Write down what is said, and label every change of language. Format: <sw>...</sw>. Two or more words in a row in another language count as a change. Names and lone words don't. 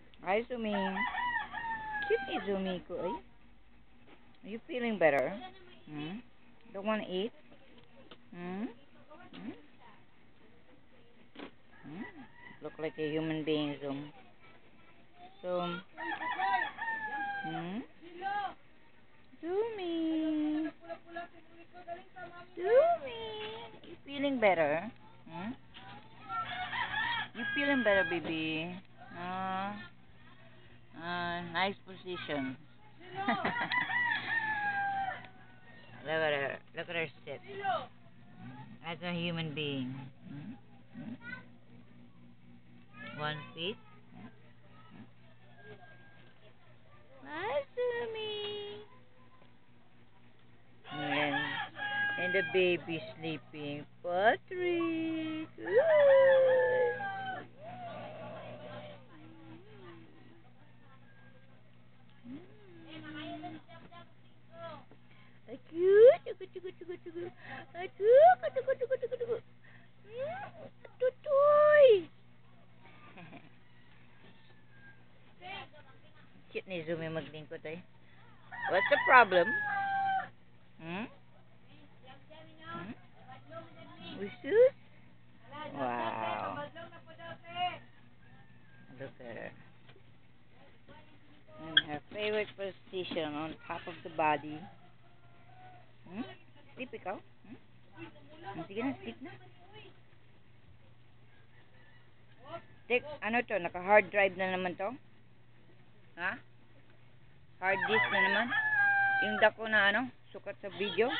<tl>Hi, Zumi. Cute ni Zumi ko, ay.</tl> <en>Are you feeling better? Hmm? Don't want to eat? Hmm? Hmm? Hmm? Look like a human being, Zoom. So, hmm? Zumi. Zumi. You feeling better? Hmm? You feeling better, baby? Nice position. Look at her. Look at her sit. As a human being. Hmm? Hmm? 1 feet. Hi, Sumi. And the baby sleeping. Patrick. Good. Cute. Tutoy.</en> <tl>Cute ni Zumi maglingkod ay.</tl> <en>What's the problem? Hmm? Hmm? Usus? Wow. Look at her. And her favorite position on top of the body.</en> <tl>Hmm? Sleep ikaw? Hmm? Sige na, sleep na. Ano to? Naka-</tl> <en>hard drive</en> <tl>na naman to? Ha?</tl> <en>Hard disk</en> <tl>na naman? Yung dako na sukat sa video?</tl>